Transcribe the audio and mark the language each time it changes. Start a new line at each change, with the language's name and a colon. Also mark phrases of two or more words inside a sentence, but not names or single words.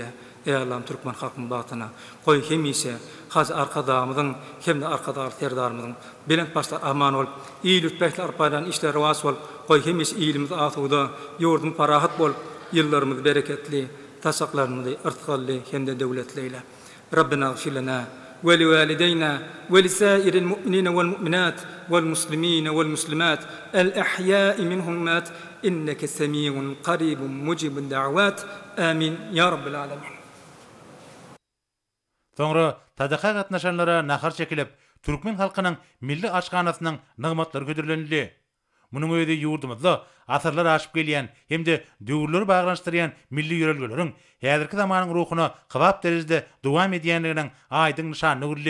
Turkmen: Ey Allah'ım, Türkmen halkynyň batyna goý hemişe Hacı Arkadağymyzyň hem-de Arkadaly terdarymyzyň belent başlar aman bolup, iýilik bähli arpadan işler was bolup, goý hemişe iýilimiz asuda, ýurdum parahat bolup, ýyllarymyz bereketli, tasaklarymyz irtiqally hem-de döwletli eyle.
Arabic: ربنا اغفر لنا ولوالدينا ولسائر المؤمنين والمؤمنات والمسلمين والمسلمات الأحياء منهم والأموات إنك سميع قريب مجيب الدعوات. آمين يا رب العالمين.
Turkmen: Soňra tadaqa gatnaşanlara nahar çekilip, Türkmen halkynyň milli aşganasynyň nygmatlary ködürlenildi. Munyň öýde ýurdumyzda asyrlar aşyp gelýän hem-de döwürleri baglanşdyrýan milli ýörelgeleriň häzirki zamanyň ruhuny kybap derejede dowam edýänliginiň aýdyň nyşany görüldi.